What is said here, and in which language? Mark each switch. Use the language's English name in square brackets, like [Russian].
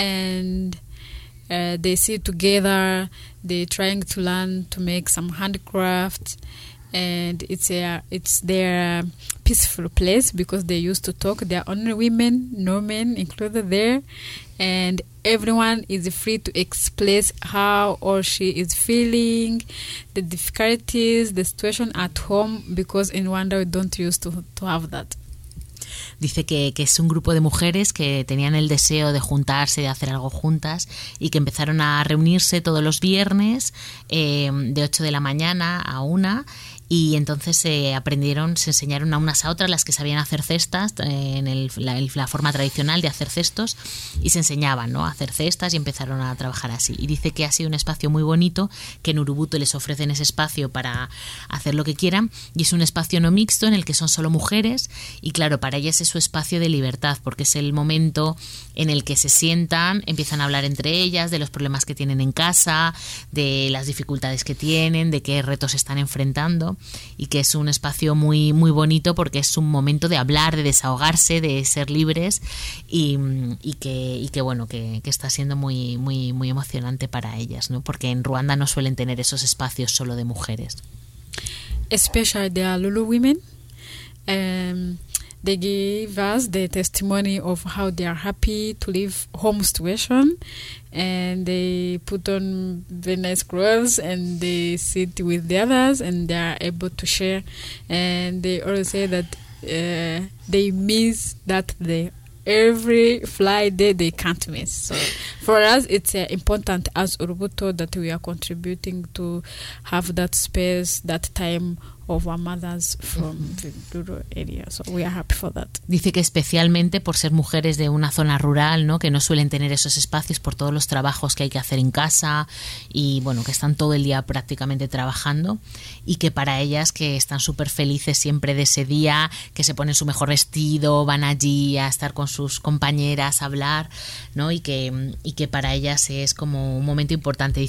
[English] and they sit together, they're trying to learn to make some handcrafts, and it's their peaceful place because they used to talk. There are only women, no men included there, and everyone is free to express how or she is feeling, the difficulties, the situation at home, because in Rwanda we don't used to have that. [Spanish] Dice que es un grupo de mujeres que tenían el deseo de juntarse, de hacer algo juntas, y que empezaron a reunirse todos los viernes de 8 de la mañana a 1, y entonces se enseñaron a unas a otras las que sabían hacer cestas, en la forma tradicional de hacer cestos, y se enseñaban, ¿no?, a hacer cestas, y empezaron a trabajar así. Y dice que ha sido un espacio muy bonito, que en Urubuto les ofrecen ese espacio para hacer lo que quieran, y es un espacio no mixto en el que son solo mujeres, y claro, para ellas es su espacio de libertad, porque es el momento en el que se sientan, empiezan a hablar entre ellas de los problemas que tienen en casa, de las dificultades que tienen, de qué retos están enfrentando, y que es un espacio muy, muy bonito, porque es un momento de hablar, de desahogarse, de ser libres, y que está siendo muy, muy, muy emocionante para ellas, ¿no? Porque en Ruanda no suelen tener esos espacios solo de mujeres. [English] Especially the Lulu women, they give us the testimony of how they are happy to leave home situation, and they put on very nice clothes, and they sit with the others, and they are able to share, and they always say that they miss that day. Every Friday they can't miss. So for us it's important as Urubuto that we are contributing to have that space, that time of our mothers from the rural area. So we are happy for that. [Spanish] Dice que especialmente por ser mujeres de una zona rural, ¿no?, que no suelen tener esos espacios por todos los trabajos que hay que hacer en casa, y bueno, que están todo el día prácticamente trabajando, y que para ellas, que están súper felices siempre de ese día, que se ponen su mejor vestido, van allí a estar con sus compañeras, a hablar, ¿no?, y que para ellas es como un momento importante.